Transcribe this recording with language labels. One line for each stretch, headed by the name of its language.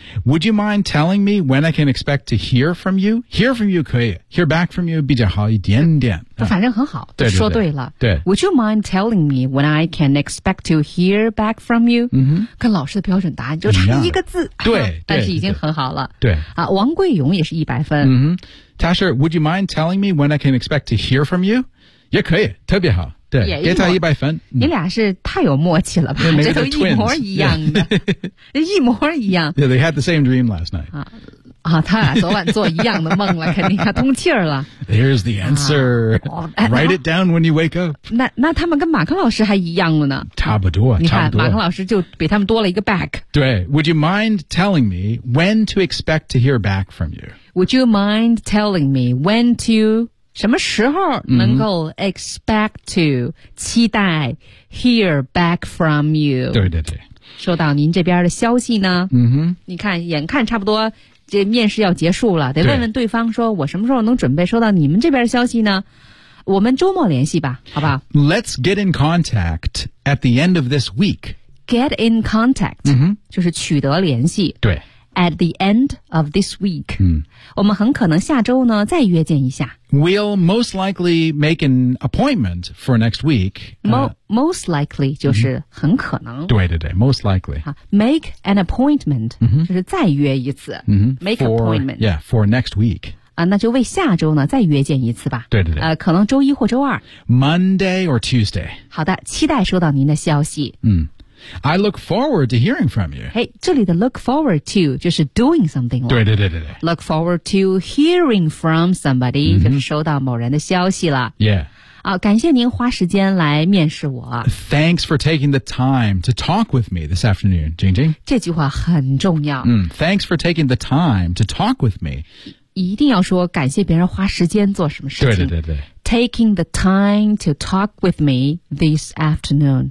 English: Would you mind telling me when I can expect to hear from you? Hear from you 可以。Hear back from you
Chinese: 比较好一点点。反正很好。对。说对了。对。
English: Would you mind telling me when I can expect to hear back from you? 嗯。
Chinese: 跟老师的标准答案就差一个字。对。但是已经很好了。对。啊，王桂勇也是一百分。嗯。
English: Tasha, would you mind telling me when I can expect to hear from you?
Chinese: 也可以，特别好。对，给他一百分。你俩是太有默契了吧？嗯、这都一模一样的， 一模一样。
English: Yeah, they had the same dream last night.
Chinese: 啊，他俩昨晚做一样的梦了，肯定要通气儿了。
English: Here's the answer.、啊哦、Write it down when you wake up.
Chinese: 那他们跟马克老师还一样了呢？差不多，差不多。你看，马克老师就比他们多了一个 back。
English: 对 ，Would you mind telling me when to expect to hear back from you? Would you mind telling me when to?
Chinese: 什么时候能够
English: expect to、mm-hmm. 期待 hear back from you?
Chinese: 对对对，收到您这边的消息呢。嗯哼，你看，眼看差不多这面试要结束了，得问问对方说，我什么时候能准备收到你们这边的消息呢？我们周末联系吧，好吧
English: ？Let's get in contact at the end of this week. Get in contact，、 mm-hmm.
Chinese: 就是取得联系。对。
English: At the end of this week,、嗯、
Chinese: 我们很可能下周呢再约见一下。
English: We'll most likely make an appointment for next week.
Chinese: Most likely 就是很可能。对对对 ，most likely.
English: Make an appointment、嗯、
Chinese: 就是再约一次。嗯、
English: make for, appointment. Yeah, for next week.
Chinese: 啊，那就为下周呢再约见一次吧。对对对。可能周一或周二。
English: Monday or Tuesday.
Chinese: 好的，期待收到您的消息。
English: 嗯。I look forward to hearing from you. Hey, 这里的 look forward to 就是 doing something 了。
Chinese: 对对对对对。
English: Look forward to hearing from somebody、 mm-hmm.
Chinese: 就是收到某人的消息了。
English: Yeah.
Chinese: 感谢您花时间来面试我。
English: Thanks for taking the time to talk with me this afternoon, Jing Jing.
Chinese: 这句话很重要。
English: Mm, thanks for taking the time to talk with me.
Chinese: 一定要说感谢别人花时间做什么事情。对对对对。
English: Taking the time to talk with me this afternoon.